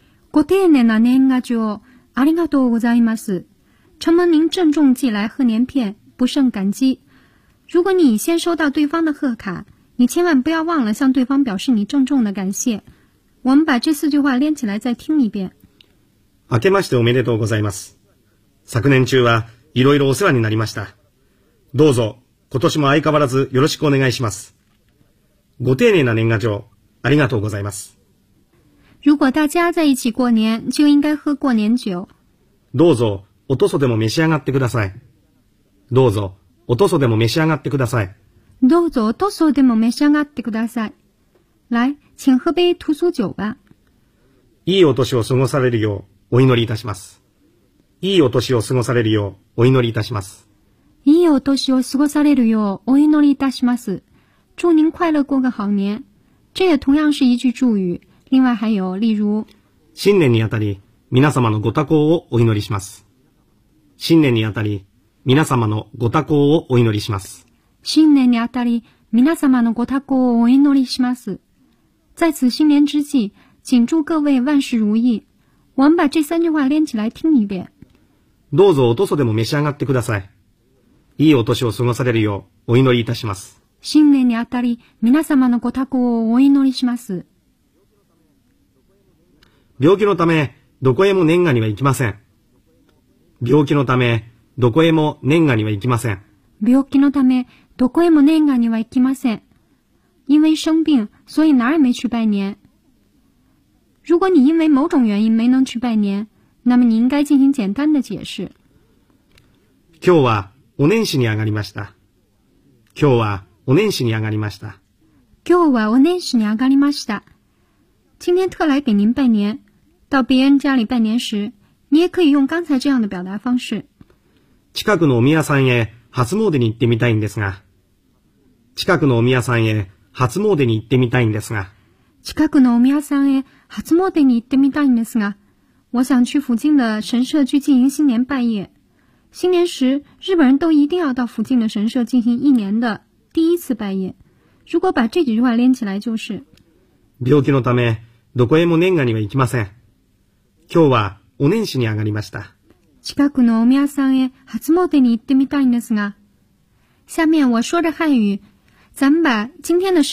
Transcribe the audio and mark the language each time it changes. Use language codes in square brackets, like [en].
[ja] ご丁寧な年賀状ありがとうございます。 [zh] 承蒙您郑重寄来贺年片，不胜感激。如果你先收到对方的贺卡，你千万不要忘了向对方表示你郑重的感谢。我们把这四句话连起来再听一遍。 [ja] 明けましておめでとうございます。昨年中はいろいろお世話になりました。どうぞ今年も相変わらずよろしくお願いします。ご丁寧な年賀状ありがとうございます。 [zh] 如果大家在一起过年，就应该喝过年酒。 [ja] どうぞおとそでも召し上がってください。どうぞおとそでも召し上がってください。どうぞおとそでも召し上がってください。 [zh] 来、请喝杯屠苏酒吧。 [ja] いいお年を過ごされるようお祈りいたします。いいお年を過ごされるようお祈りいたします。いいお年を過ごされるようお祈りいたします。 [zh] 祝您快乐过个好年。这也同样是一句祝语。另外还有例如。 [ja] 新年にあたり、皆様のご多幸をお祈りします。新年にあたり、皆様のご多幸をお祈りします。新年にあたり、皆様のご多幸をお祈りします。 [zh] 在此新年之际、请祝各位万事如意。我们把这三句话连起来听一遍。 [ja] どうぞおとそでも召し上がってください。いいお年を過ごされるようお祈りいたします。新年にあたり、皆様のご多幸をお祈りします。病気のため、どこへも年賀には行きません。病気のため、どこへも年賀には行きません。病気のため、どこへも年賀には行きません。 [zh] 因为生病、所以哪儿也没去拜年。如果你因为某种原因没能去拜年、那么你应该进行简单的解释。 [ja] 今日は、お年始に上がりました。今日は、お年始に上がりました。今日はお年始に上がりました。 [zh] 今天特来给您拜年。到别人家里拜年时、你也可以用刚才这样的表达方式。 [ja] 近くのお宮さんへ初詣に行ってみたいんですが。近くのお宮さんへ初詣に行ってみたいんですが。近くのお宮さんへ初詣に行ってみたいんですが。 [zh] 我想去附近的神社去进行新年拜业。新年时、日本人都一定要到附近的神社进行一年的第一次拜业。如果把这几句话连起来就是。 [ja] 病気のため、どこへも年賀には行きません。今日は、お年始に上がりました。近くのお宮さんへ初詣に行ってみたいんですが。 [zh] 下面我说着汉语。咱们把今天的时